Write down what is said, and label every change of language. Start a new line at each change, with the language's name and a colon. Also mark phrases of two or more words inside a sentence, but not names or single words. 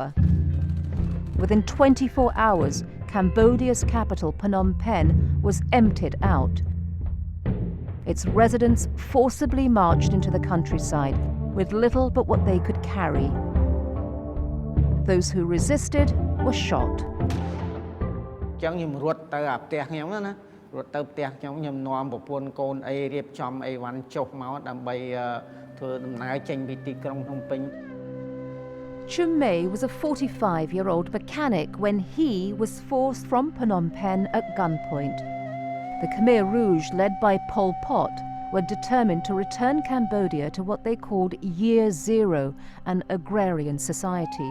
English: Within 24 hours, Cambodia's capital, Phnom Penh, was emptied out. Its residents forcibly marched into the countryside with little but what they could carry. Those who resisted were shot.
Khmer: ចឹងខ្ញុំរត់ទៅអាផ្ទះខ្ញុំណារត់ទៅផ្ទះខ្ញុំនាំប្រពន្ធកូនអីរៀបចំអីវ៉ាន់ចុះមកដើម្បីធ្វើដំណើរចេញពីទីក្រុងភ្នំពេញ
English: Chumay was a 45-year-old mechanic when he was forced from Phnom Penh at gunpoint. The Khmer Rouge, led by Pol Pot, were determined to return Cambodia to what they called Year Zero, an agrarian society.